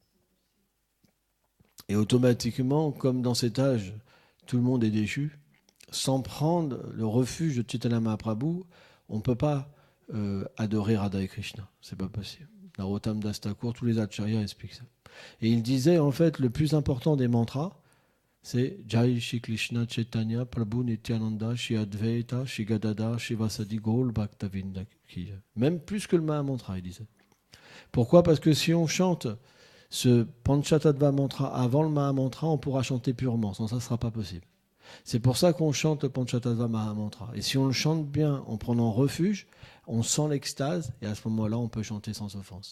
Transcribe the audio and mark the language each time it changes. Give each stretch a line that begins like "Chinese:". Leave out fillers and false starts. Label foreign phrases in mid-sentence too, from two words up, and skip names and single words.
French: Et automatiquement, comme dans cet âge, tout le monde est déchu, sans prendre le refuge de Chaitanya Mahaprabhu, on ne peut pas adorer Radha et Krishna. C'est pas possible. Narottam Das Thakur, tous les acharyas expliquent ça. Et il disait, en fait, le plus important des mantras, c'est
Sanskrit: जय श्री कृष्ण चैतन्य प्रभु नित्यानन्द श्री अद्वैत श्री गदाधर श्रीवासादि गौर भक्तवृन्द.
French: Même plus que le Mahamantra, il disait. Pourquoi ? Parce que si on chante ce Panchatattva mantra avant le Mahamantra, on pourra chanter purement, sans ça ne sera pas possible. C'est pour ça qu'on chante le Panchatattva Mahamantra. Et si on le chante bien en prenant refuge, on sent l'extase et à ce moment-là, on peut chanter sans offense.